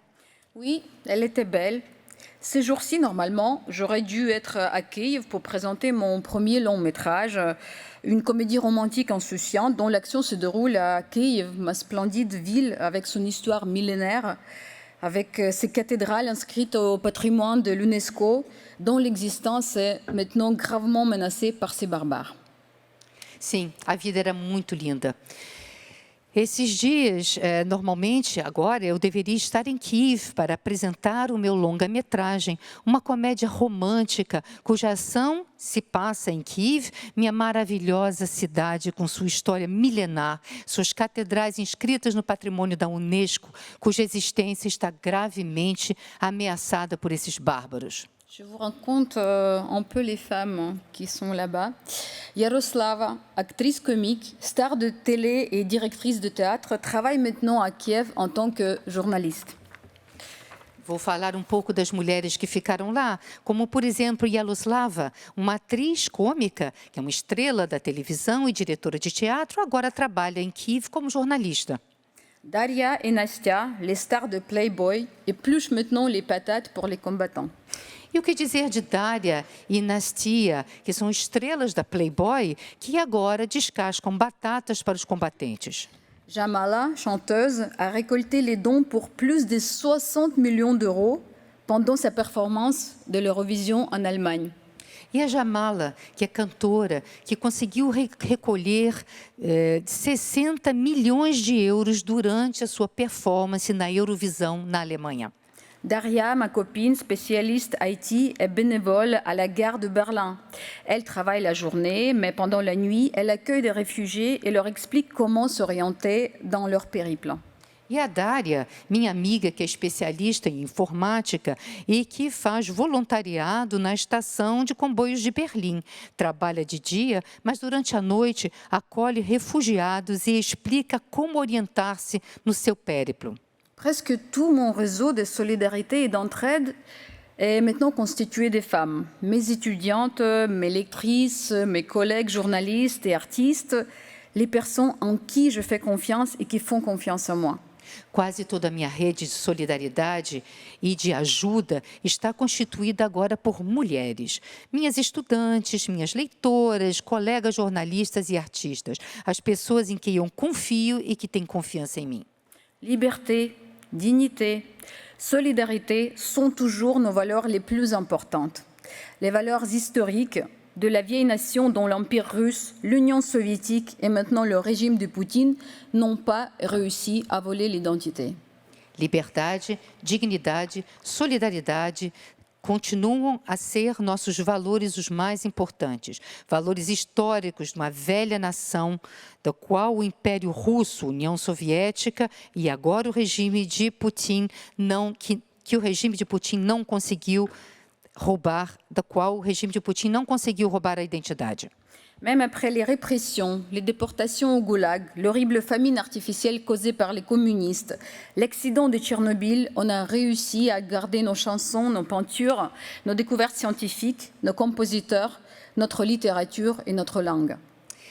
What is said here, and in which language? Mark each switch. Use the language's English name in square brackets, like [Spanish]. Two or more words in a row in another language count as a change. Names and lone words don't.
[French] Oui, elle était belle. Ces jours-ci, normalement, j'aurais dû être à Kiev pour présenter mon premier long métrage, une comédie romantique insouciante dont l'action se déroule à Kiev, ma splendide ville avec son histoire millénaire, avec ses cathédrales inscrites au patrimoine de l'UNESCO, dont l'existence est maintenant gravement menacée par ces barbares. [Portuguese] Sim, a vida era muito linda. Esses dias, normalmente, agora, eu deveria estar em Kiev para apresentar o meu longa-metragem, uma comédia romântica, cuja ação se passa em Kiev, minha maravilhosa cidade com sua história milenar, suas catedrais inscritas no patrimônio da Unesco, cuja existência está gravemente ameaçada por esses bárbaros. [French] Je vous raconte un peu les femmes qui sont là-bas. Yaroslava, actrice comique, star de télé et directrice de théâtre, travaille maintenant à Kiev en tant que journaliste. [Portuguese] Vou falar um pouco das mulheres que ficaram lá, como, por exemplo, Yaroslava, uma atriz cômica, que é uma estrela da televisão e diretora de teatro, agora trabalha em Kiev como jornalista. [French] Daria et Nastia, les stars de Playboy, épluchent maintenant les patates pour les combattants. [Portuguese] E o que dizer de Daria e Nastia, que são estrelas da Playboy, que agora descascam batatas para os combatentes? [French] Jamala, chanteuse, a récolté les dons pour plus de 60 millions d'euros pendant sa performance de l'Eurovision en Allemagne. [Portuguese] E a Jamala, que é cantora, que conseguiu recolher 60 milhões de euros durante a sua performance na Eurovisão na Alemanha. [French] Daria, ma copine, spécialiste IT, est bénévole à la gare de Berlin. Elle travaille la journée, mais pendant la nuit, elle accueille des réfugiés et leur explique comment s'orienter dans leur périple. [Portuguese] E a Daria, minha amiga, que é especialista em informática e que faz voluntariado na estação de comboios de Berlim. Trabalha de dia, mas durante a noite acolhe refugiados e explica como orientar-se no seu périplo. [French] Presque tout mon réseau de solidarité et d'entraide est maintenant constitué de femmes. Mes étudiantes, mes lectrices, mes collègues journalistes et artistes, les personnes en qui je fais confiance et qui font confiance en moi. [Portuguese] Quase toda a minha rede de solidariedade e de ajuda está constituída agora por mulheres. Minhas estudantes, minhas leitoras, colegas jornalistas e artistas. As pessoas em quem eu confio e que têm confiança em mim. [French] Liberté, dignité, solidarité sont toujours nos valeurs les plus importantes. Les valeurs historiques de la vieille nation dont l'Empire russe, l'Union soviétique et maintenant le régime de Poutine n'ont pas réussi à voler l'identité. [Portuguese] Liberdade, dignidade, solidariedade continuam a ser nossos valores os mais importantes. Valores históricos de uma velha nação, da qual o Império Russo, União Soviética e agora o regime de Putin que o regime de Putin não conseguiu roubar, da qual o regime de Putin não conseguiu roubar a identidade. [French] Même après les répressions, les déportations au goulag, l'horrible famine artificielle causée par les communistes, l'accident de Tchernobyl, on a réussi à garder nos chansons, nos peintures, nos découvertes scientifiques, nos compositeurs, notre littérature et notre langue.